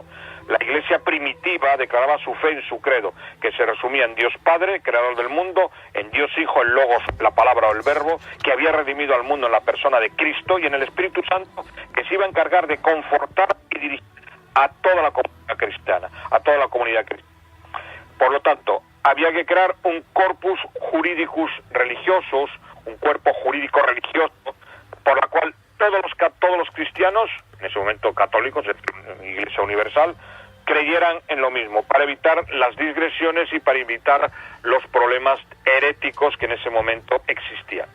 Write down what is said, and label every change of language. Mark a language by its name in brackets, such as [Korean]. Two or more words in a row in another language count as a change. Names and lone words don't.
[Spanish] La Iglesia primitiva declaraba su fe en su credo, que se resumía en Dios Padre, creador del mundo, en Dios Hijo, el Logos, la palabra o el verbo, que había redimido al mundo en la persona de Cristo, y en el Espíritu Santo, que se iba a encargar de confortar y dirigir a toda la comunidad cristiana, Por lo tanto, había que crear un [Latin] corpus juridicus religiosus, [Spanish] un cuerpo jurídico religioso, por la cual todos los cristianos, en ese momento católicos, Iglesia Universal, creyeran en lo mismo, para evitar las digresiones y para evitar los problemas heréticos que en ese momento existían.